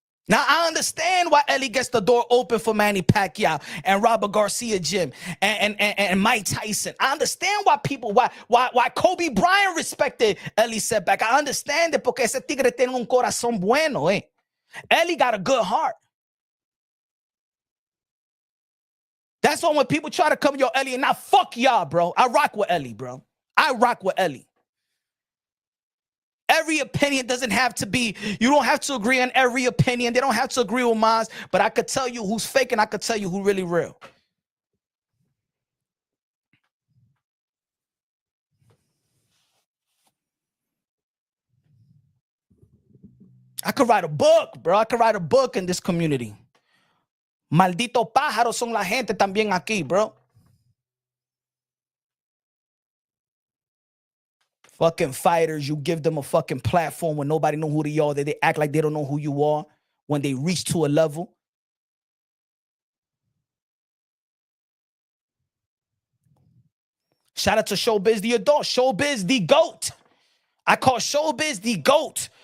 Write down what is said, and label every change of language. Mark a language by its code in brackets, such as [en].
[en] Now, I understand why Ellie gets the door open for Manny Pacquiao and Robert Garcia Jim and Mike Tyson. I understand why Kobe Bryant respected Ellie Setback. I understand it [es] porque ese tigre tiene un corazón bueno, eh. [en] Ellie got a good heart. That's why when people try to come, yo, Ellie, and now fuck y'all, bro. I rock with Ellie, bro. I rock with Ellie. Every opinion doesn't have to be, you don't have to agree on every opinion. They don't have to agree with mine, but I could tell you who's fake and I could tell you who really real. I could write a book, bro. I could write a book in this community. [es] Maldito pájaro son la gente también aquí, bro. [en] Fucking fighters, you give them a fucking platform when nobody know who they are. They act like they don't know who you are when they reach to a level. Shout out to Showbiz the adult. Showbiz the GOAT. I call Showbiz the GOAT.